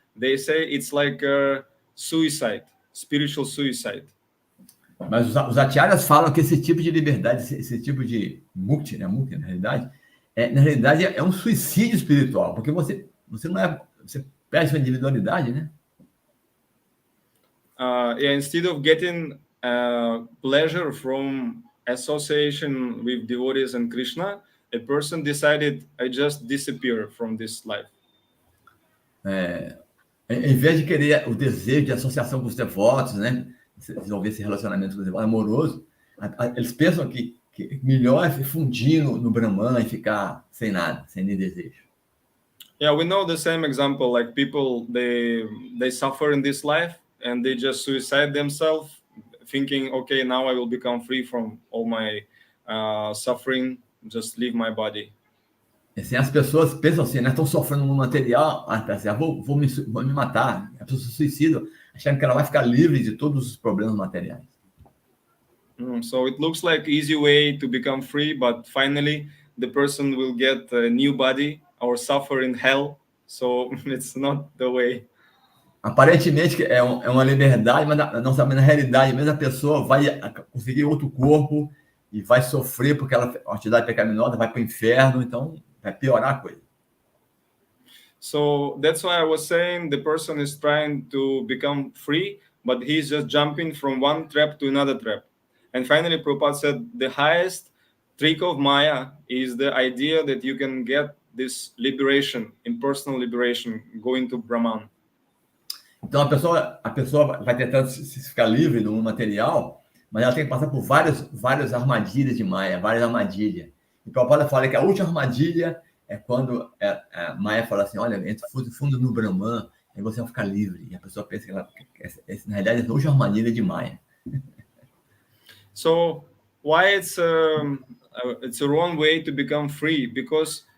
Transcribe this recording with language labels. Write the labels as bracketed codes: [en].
[en] They say it's like suicide, spiritual suicide. [pt] Mas os acharyas falam que esse tipo de liberdade, esse tipo de mukti, né? Mukti, na realidade é um suicídio espiritual, porque você perde sua individualidade, né? [en] Instead of getting pleasure from association with devotees and Krishna, a person decided, I just disappear from this life. [pt] Em vez de querer o desejo de associação com os devotos, né? Desenvolver esse relacionamento com os devotos amoroso, eles pensam que melhor é fundir no Brahman e ficar sem nada, sem nem desejo. [en] Yeah, we know the same example, like people, they suffer in this life and they just suicide themselves, thinking, okay, now I will become free from all my suffering, just leave my body. [pt] Assim, as pessoas pensam assim, né? Estão sofrendo no material, vou me matar. A pessoa se suicida, achando que ela vai ficar livre de todos os problemas materiais. [en] So it looks like easy way to become free, but finally the person will get a new body or suffer in hell. So it's not the way. [pt] Aparentemente é uma liberdade, mas não sabe, na realidade mesmo a pessoa vai conseguir outro corpo e vai sofrer porque ela a atividade pecaminosa, vai para o inferno, então vai piorar a coisa. [en] So that's why I was saying the person is trying to become free, but he's just jumping from one trap to another trap. And finally, Prabhupada said the highest trick of Maya is the idea that you can get this liberation, impersonal liberation, going to Brahman. [pt] Então a pessoa vai tentar se ficar livre do mundo material, mas ela tem que passar por várias armadilhas de Maya, várias armadilhas. E Prabhupada fala que a última armadilha é quando a Maya fala assim, olha, entra fundo no Brahman, aí você vai ficar livre. E a pessoa pensa que na realidade é a última armadilha de Maya. [en] So why it's a wrong way to become free? Because